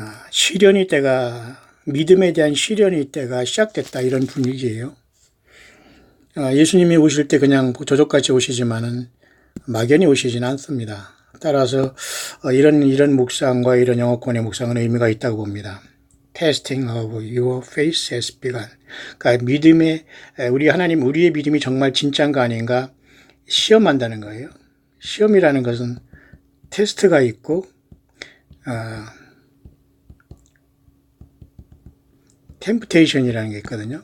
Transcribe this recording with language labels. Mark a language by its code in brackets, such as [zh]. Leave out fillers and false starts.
[ko] 시련의 때가, 믿음에 대한 시련의 때가 시작됐다, 이런 분위기예요. 예수님이 오실 때 그냥 저족같이 오시지만은 막연히 오시진 않습니다. 따라서 이런 묵상과 이런 영어권의 묵상은 의미가 있다고 봅니다. [en] Testing of your faith has begun. [ko] 그러니까 우리의 믿음이 정말 진짜인가 아닌가 시험한다는 거예요. 시험이라는 것은 테스트가 있고 템프테이션이라는 게 있거든요.